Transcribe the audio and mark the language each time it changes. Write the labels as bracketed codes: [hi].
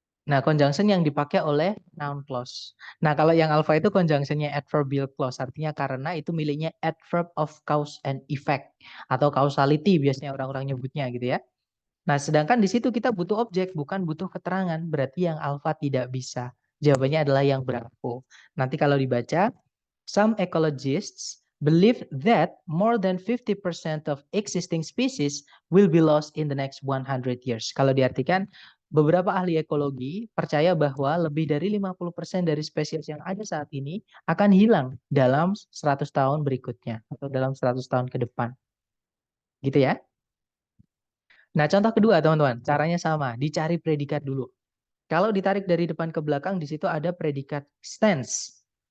[id] Nah, conjunction yang dipakai oleh noun clause. Nah, kalau yang alpha itu conjunctionnya adverbial clause, artinya karena itu miliknya adverb of cause and effect atau causality biasanya orang-orang nyebutnya gitu ya. Nah, sedangkan di situ kita butuh objek, bukan butuh keterangan. Berarti yang alfa tidak bisa. Jawabannya adalah yang bravo. Nanti kalau dibaca, [en] some ecologists believe that more than 50% of existing species will be lost in the next 100 years. [id] Kalau diartikan, beberapa ahli ekologi percaya bahwa lebih dari 50% dari spesies yang ada saat ini akan hilang dalam 100 tahun berikutnya atau dalam 100 tahun ke depan. Gitu ya. Nah, contoh kedua, teman-teman, caranya sama, dicari predikat dulu. Kalau ditarik dari depan ke belakang, di situ ada predikat stance.